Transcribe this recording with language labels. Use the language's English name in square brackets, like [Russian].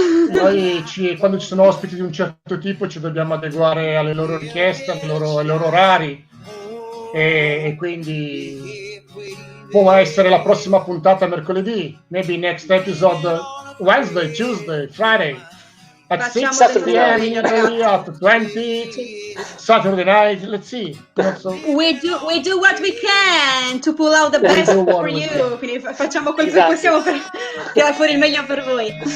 [Italian] Noi quando ci sono ospiti di un certo tipo ci dobbiamo adeguare alle loro richieste, ai loro orari, e quindi può essere la prossima puntata mercoledì, [English] maybe next episode Wednesday, Tuesday, Friday. At 6 p.m. in Italy, at 20 Saturday night. Let's see. We do what we can to pull out the best for you. [Italian] Quindi facciamo quel che possiamo per tirare fuori il meglio per voi.